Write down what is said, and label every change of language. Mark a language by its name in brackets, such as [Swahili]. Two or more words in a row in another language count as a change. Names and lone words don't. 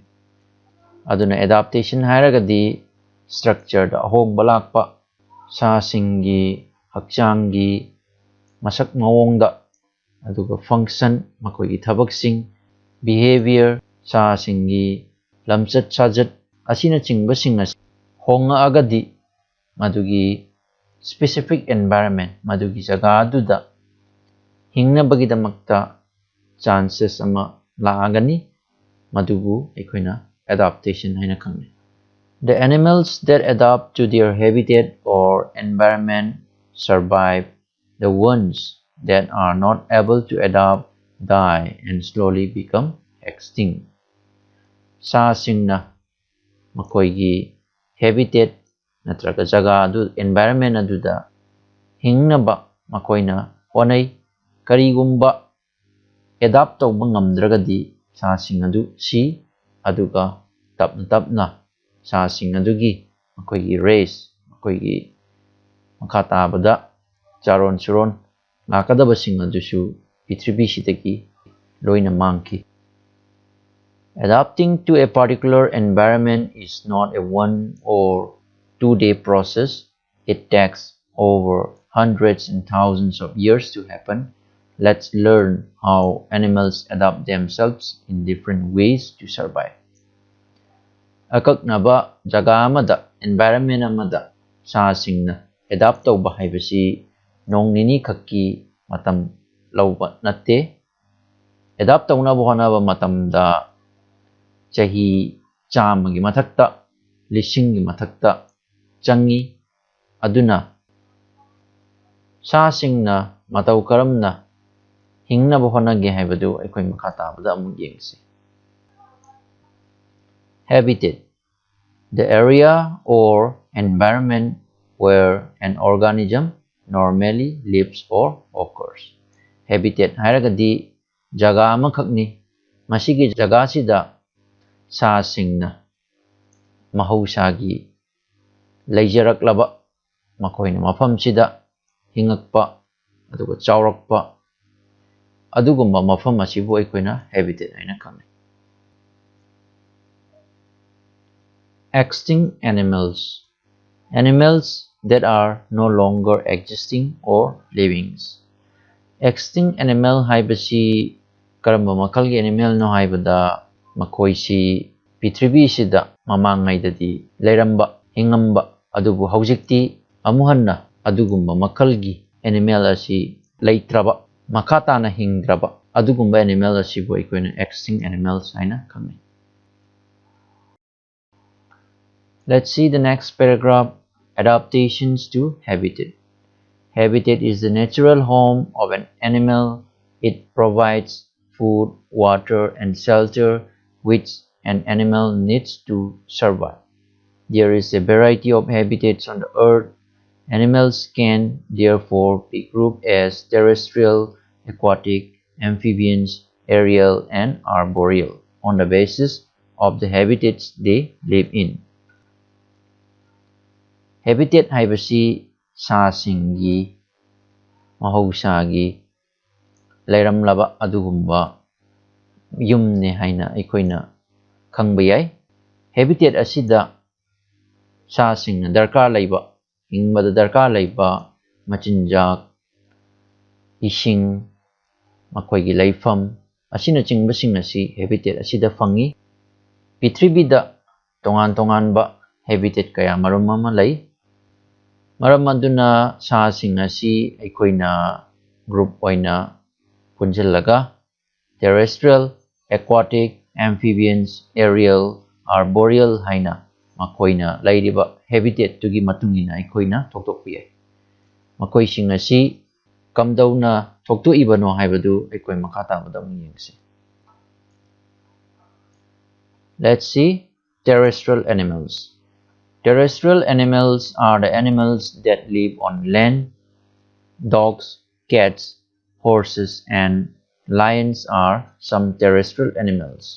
[Manipuri] Aduna adaptation hairagadi structure da ahongba lakpa sa-singgi hakchanggi masak mawongda aduga function makhoigi thabaksing behavior sa-singgi lamchat sajat asinachingba asi honga agadi madugi [English] specific environment [Manipuri] madugi jaga aduda hingnabagidamakta chances ama laagani madugu aikoina adaptation haina khangnai. [English] The animals that adapt to their habitat or environment survive. The ones that are not able to adapt die and slowly become extinct. [Manipuri] Sa-singna makhoigi habitat natraga jaga adu environment aduda hingnaba makhoina honai. Karigumba adapt tawba ngamdragadi sa-sing adu si aduga tapna sa-sing adugi makhoigi race makhoigi makhatabada charon suron lakadabasing adusu Prithibisitagi loina mangki. [English] Adapting to a particular environment is not a 1 or 2 day process. It takes over hundreds and thousands of years to happen. Let's learn how animals adapt themselves in different ways to survive. [Manipuri] Akaknaba jaga amada environment amada sa-singna adapt tawba haibasi nong nini khakki matam lauba natte. Adapt tawnaba honaba matamda chahi chamagi mathakta lisinggi mathakta changi. Aduna sa-singna matau karamna hingnaba honage haibadu aikoi makhatabada amuk yengsi. [English] Habitat: the area or environment where an organism normally lives or occurs. [Manipuri] Habitat hairagadi jaga amakhakni. Masigi jaga sida sa-singna mahausagi laijaraklaba makhoina mafamsida hingakpa aduga chaurakpa adugumba mafam asibu aikoina habitat haina khangnai. [English] Extinct animals: animals that are no longer existing or living. Extinct animal [Manipuri] haibasi karamba makalgi animal no haibada makoisi Prithibisida mamangaidadi leiramba hingamba adubu haujikti amuhanna adugumba makalgi animal asi leitraba makatana hingdraba adugumba animal asibu aikoina [English] extinct animals [Manipuri] haina khangai. [English] Let's see the next paragraph. Adaptations to habitat. Habitat is the natural home of an animal. It provides food, water, and shelter which an animal needs to survive. There is a variety of habitats on the earth. Animals can therefore be grouped as terrestrial, aquatic, amphibians, aerial, and arboreal on the basis of the habitats they live in. [Manipuri] Habitat haibasi sasingi mahosagi leiramlaba adugumba yumne haina aikoina khangba yai. Habitat asida sasing darkar laiba hingbada darkar laiba machinjak ising makoigi laifam asina chingbasing asi habitat asida fangi. Prithibida tongan ba habitat kaya marum ama lai. Maram aduna sasing asi aikoina group oina punjalaga [English] terrestrial, aquatic, amphibians, aerial, [Manipuri] arboreal haina makoina lairiba habitat tugi matungina aikoina thoktopi yai. Makoising asi kamdauna thokto ibano haibadu aikoi makata badam yengse. [English] Let's see terrestrial animals. Terrestrial animals are the animals that live on land. Dogs, cats, horses, and lions are some terrestrial animals.